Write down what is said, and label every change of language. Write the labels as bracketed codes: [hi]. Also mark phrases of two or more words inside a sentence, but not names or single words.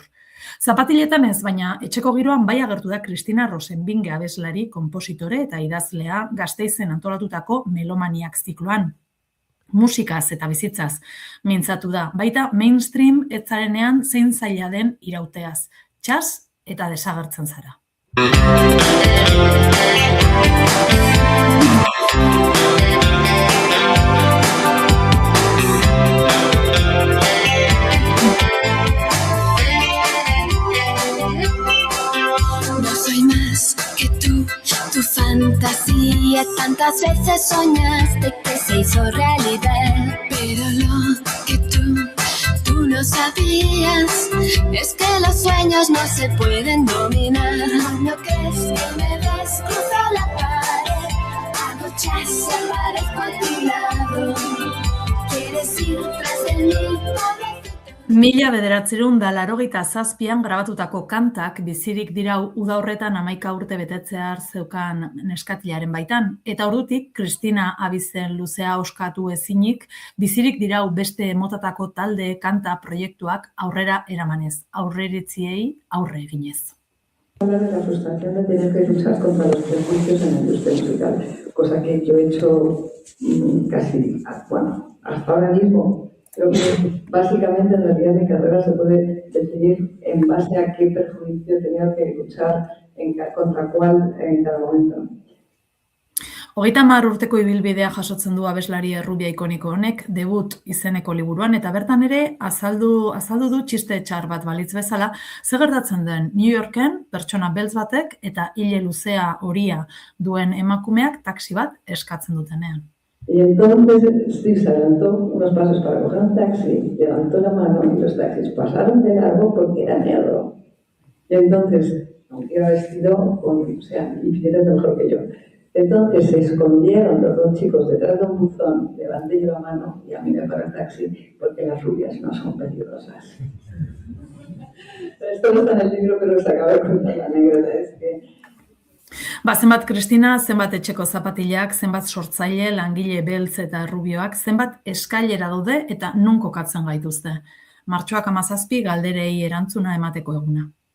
[eu] Zapatiletan ez, baina etxeko giroan bai agertu da Kristina Rosenbinge abeslari, konpositore eta idazlea Gasteizen antolatutako Melomaniak zikloan. Musikaz eta bizitzaz mintzatu da, baita mainstream etzarenean zein zaila den irauteaz, txas eta desagertzen zara. [es] No soy más que tú, tu fantasía. Tantas veces soñaste que se hizo realidad, pero lo que tú no sabías es que los sueños no se pueden dominar. ¿No crees que me ves cruzar la pared? Anochece, aparezco a tu lado. Quieres ir tras de mí. [eu] 1987an grabatutako kantak bizirik dirau uda horretan 11 urte betetzear zeukan neskatilaren baitan, eta ordutik Kristina abizen luzea oskatu ezinik bizirik dirau beste motatako talde kanta proiektuak aurrera eramanez, aurreritziei aurre eginez. [es] Hablar de la frustración de tener que luchar contra los prejuicios en la industria musical, cosa que yo he hecho casi, hasta ahora mismo. Creo que básicamente en realidad mi carrera se puede definir en base a qué perjuicio he tenido que luchar contra cuál en cada momento. [eu] 30 urteko ibilbidea jasotzen du abeslari errubia ikoniko honek debut izeneko liburuan, eta bertan ere azaldu du txiste txar bat balitz bezala, zer gertatzen den New Yorken pertsona beltz batek eta hile luzea horia duen emakumeak taxi bat eskatzen dutenean. [es] Y entonces Steve se adelantó unos pasos para coger un taxi, levantó la mano y los taxis pasaron de largo porque era negro. Y entonces, aunque iba vestido infinitamente mejor que yo, entonces se escondieron los dos chicos detrás de un buzón, levanté yo la mano y a mí me paró el taxi porque las rubias no son peligrosas. Esto no está en el libro, pero se acaba de contar la anécdota, es que [eu] Zenbat Kristina, zenbat etxeko zapatilak, zenbat sortzaile, langile beltz eta rubioak, zenbat eskailera daude eta nun kokatzen gaituzte. Martxoak 17 galderei erantzuna emateko eguna.